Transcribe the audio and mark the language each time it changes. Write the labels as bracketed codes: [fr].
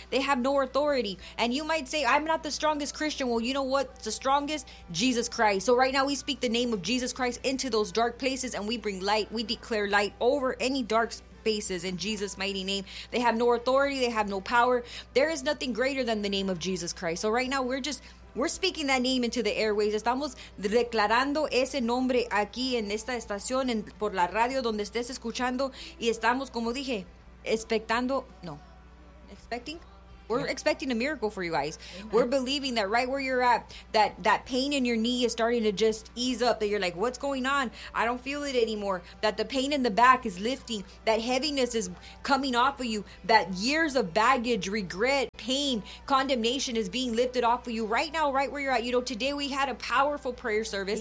[en] They have no authority. And you might say, I'm not the strongest Christian. Well, you know what? The strongest? Jesus Christ. So right now we speak the name of Jesus Christ into those dark places and we bring light. We declare light over any dark spirit. Spaces in Jesus' mighty name. They have no authority. They have no power. There is nothing greater than the name of Jesus Christ. So right now we're speaking that name into the airways. [es] Estamos declarando ese nombre aquí en esta estación, en por la radio donde estés escuchando, y estamos, como dije, expecting. [en] We're expecting a miracle for you guys. Amen. We're believing that right where you're at, that pain in your knee is starting to just ease up, that you're like, what's going on? I don't feel it anymore. That the pain in the back is lifting. That heaviness is coming off of you. That years of baggage, regret, pain, condemnation is being lifted off of you right now, right where you're at. You know, today we had a powerful prayer service.